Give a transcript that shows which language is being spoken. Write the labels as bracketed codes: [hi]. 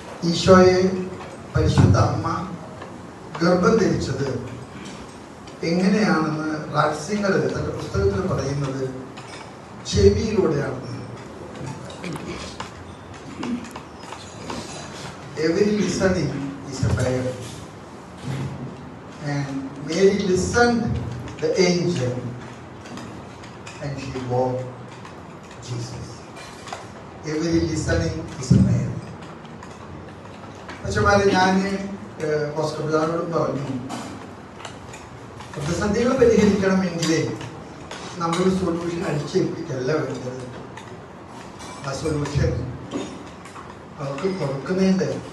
[ml] ഈശോയെ പരിശുദ്ധ അമ്മ ഗർഭം ധരിച്ചത് എങ്ങനെയാണെന്ന് റാറ്റ്സിംഗർ തന്റെ പുസ്തകത്തിൽ പറയുന്നത് ചെവിയിലൂടെയാണ്. [en] Every listening is a prayer. And Mary listened the angel and she bore Jesus. Every listening is a prayer. [ml] അച്ഛന്മാരെ, ഞാൻ ബോസ്കോ പിതാവിനോട് പറഞ്ഞു, പ്രതിസന്ധികൾ പരിഹരിക്കണമെങ്കിൽ നമ്മളൊരു സൊല്യൂഷൻ അടിച്ചേൽപ്പിക്കല്ല വേണ്ടത്. ആ സൊല്യൂഷൻ അവർക്ക് കൊടുക്കുന്നുണ്ട്.